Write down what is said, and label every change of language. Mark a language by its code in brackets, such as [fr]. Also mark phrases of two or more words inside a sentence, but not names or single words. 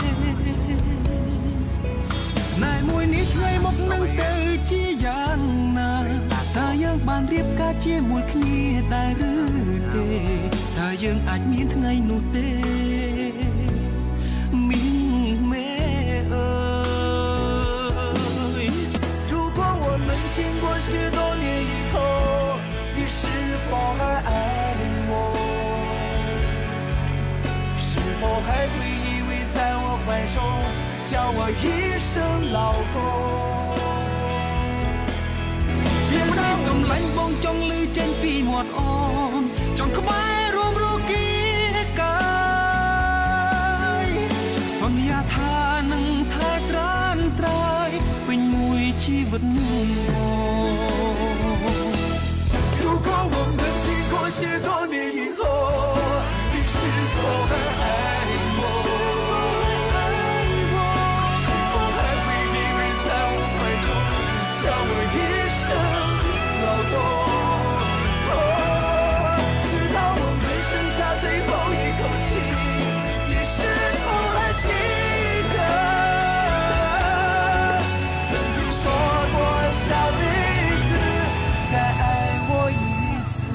[km] ស្នេហ៍មួយនេះថ្ងៃមកនឹងទៅជាយ៉ាងណាតើយើងបានរៀបការជាមួយគ្នាដែរឬទេតើយើងអាចមានថ្ងៃនោះទេមីងមេអើយ [zh] 如果我们经过许多年以后你是否还爱我是否还会依偎在我怀中叫我一声老公 [km] ជាម្ដាយសំឡាញ់បងចង់ឮចេញពីមាត់អូនចង់ក្បែររួមរគីកាយសន្យាថានឹងថែត្រានត្រើយពេញមួយជីវិតនោះ [zh] 如果我们经过许多年以后你是否还爱我是否还会依偎在我怀中叫我一声老公直到我们剩下最后一口气你是否还记得曾经说过下辈子再爱我一次